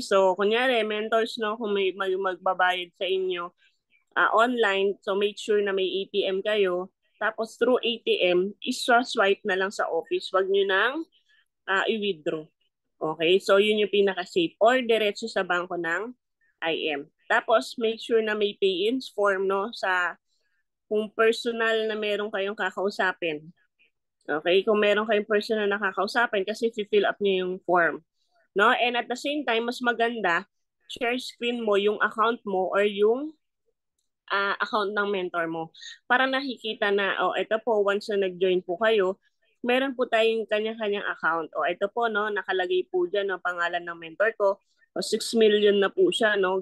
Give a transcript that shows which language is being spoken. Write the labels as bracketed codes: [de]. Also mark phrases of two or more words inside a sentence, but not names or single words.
[tl] So, kunyari, mentors, no, kung may magbabayad sa inyo, online. So [en] make sure [tl] na may ATM kayo. Tapos through ATM, iswa-swipe na lang sa office. Wag nyo nang i-withdraw. Okay? So yun yung pinaka-safe. Or diretso sa bangko ng IM. Tapos [en] make sure [tl] na may pay-ins form, no, sa kung personal na meron kayong kakausapin. Okay? Kung meron kayong personal na kakausapin kasi [en] fill up [tl] niyo yung form. No? [en] And at the same time, [tl] mas maganda, [en] share screen [tl] mo yung account mo or yung account ng mentor mo para nakikita na, ito po, once na nag-join po kayo, meron po tayong kanya-kanyang account. Ito po, no, nakalagay po dyan ang pangalan ng mentor ko. 6 million na po siya, no?